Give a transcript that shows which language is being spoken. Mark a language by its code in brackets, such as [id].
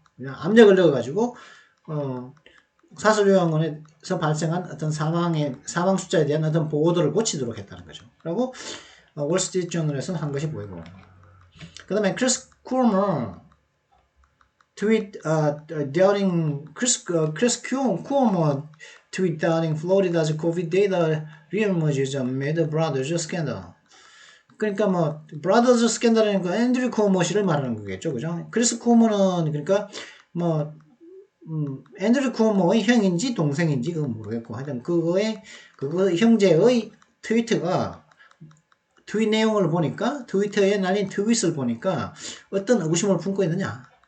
[ko] 그냥 압력을 걸려가지고 사설요양원에서 발생한 어떤 사망 숫자에 대한 어떤 보도를 고치도록 했다는 거죠. 그리고 월스트리트 저널에서는 한 것이 보이고, 그 다음에 크리스 쿠어머 [en] tweet doubting Chris Cuomo tweet doubting Florida's COVID data reemerges amid brothers scandal. [ko] 그러니까 뭐 브라더즈 스캔들이니까 앤드류 쿠오모 씨를 말하는 거겠죠, 그죠? 크리스 쿠오모는 그러니까 뭐 앤드류 쿠오모의 형인지 동생인지 그건 모르겠고 하여튼 그거 형제의 트윗 내용을 보니까 트위터에 날린 트윗을 보니까 어떤 의구심을 품고 있느냐.